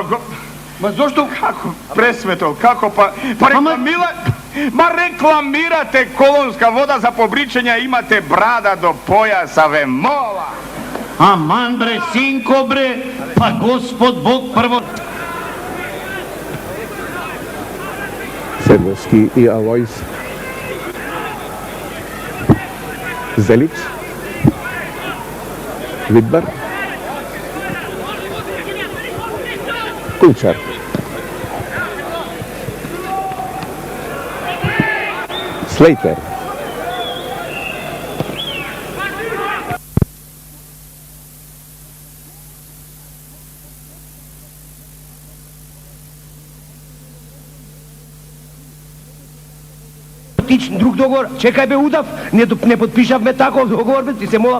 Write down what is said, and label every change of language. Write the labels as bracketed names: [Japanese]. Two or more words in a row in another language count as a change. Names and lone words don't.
[Macedonian] Ма зошто? како пресветол, како па рекламирате колонска вода за побричења, имате брада до појаса, ве мола. Аман бре, синко бре, па Господ Бог прво... Sedlowski i Alois. Zelic. Widbar. Kulczar. Slater. Друг договор, чекај бе удав, не подпишавме таков договор, бе, ти се молам.